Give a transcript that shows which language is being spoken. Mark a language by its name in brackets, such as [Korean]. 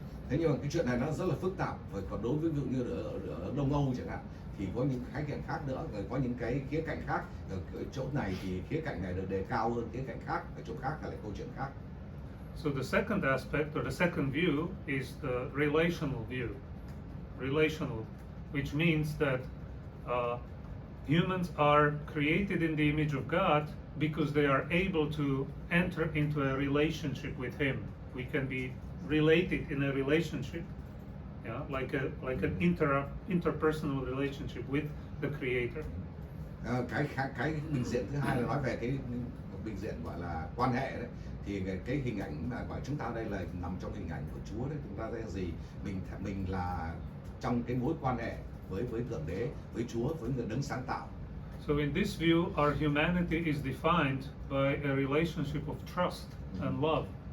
[Vietnamese] Thế nhưng mà cái chuyện này nó rất là phức tạp, và còn đối với ví dụ như ở Đông Âu chẳng hạn thì có những khái niệm khác nữa, rồi có những cái khía cạnh khác. Ở chỗ này thì khía cạnh này được đề cao hơn khía cạnh khác, ở chỗ khác là câu chuyện khác. [English] So the second aspect or the second view is the relational view. Relational, which means that humans are created in the image of God because they are able to enter into a relationship with Him. We can be related in a relationship, like an interpersonal relationship with the Creator. [Vietnamese] Cái bình diện thứ hai là nói về cái bình diện gọi là quan hệ đấy, thì cái hình ảnh mà gọi chúng ta đây là nằm trong hình ảnh của Chúa đấy. Chúng ta thấy là gì? Mình là trong cái mối quan hệ với Thượng Đế, với Chúa, với người đấng sáng tạo. [English] So in this view, our humanity is defined by a relationship of trust and love.